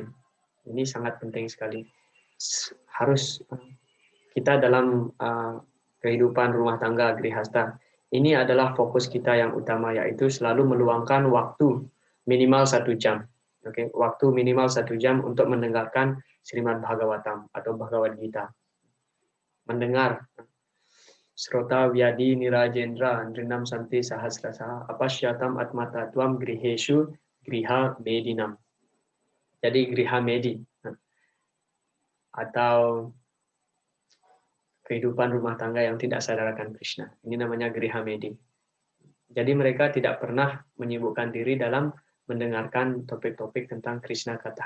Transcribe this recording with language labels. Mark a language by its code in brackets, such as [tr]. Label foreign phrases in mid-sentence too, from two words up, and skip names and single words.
[id] Ini sangat penting sekali. Harus kita dalam kehidupan rumah tangga grihasta, ini adalah fokus kita yang utama, yaitu selalu meluangkan waktu minimal 1 jam. Oke, waktu minimal 1 jam untuk mendengarkan Srimad Bhagavatam atau Bhagavad Gita. Mendengar. [sa] श्रोत व्यादि निराजेन्द्र अन्द्रिनाम् सन्ति सहस्रस अपस्यताम् आत्मत त्वम् गृहेषु गृह मेधिनाम्. [id] Jadi Griha Medi atau kehidupan rumah tangga yang tidak sadarkan Krishna. Ini namanya Griha Medi. Jadi mereka tidak pernah menyibukkan diri dalam mendengarkan topik-topik tentang Krishna Katha.